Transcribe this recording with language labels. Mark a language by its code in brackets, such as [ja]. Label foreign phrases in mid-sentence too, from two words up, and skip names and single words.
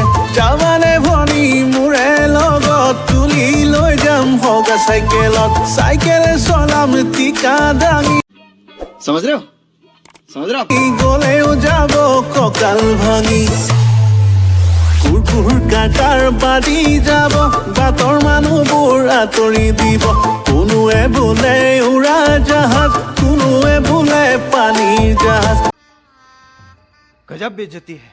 [as] যাবানে ভনী মোৰে লগত তুলি লৈ যাম হগা চাইকেলত, চাইকেলে চলাম টিকা দাঙি। [hi] समझ रहे हो [as] গলেও যাব কঁকাল ভাঙি। কুকুৰ কাকাৰ বাদি যাব, বাটৰ মানুহবোৰ আঁতৰি দিব। কোনোৱে বোলে উৰা জাহাজ, কোনোৱে বোলে পানীৰ জাহাজ। [hi] गजब बेइज्जती है।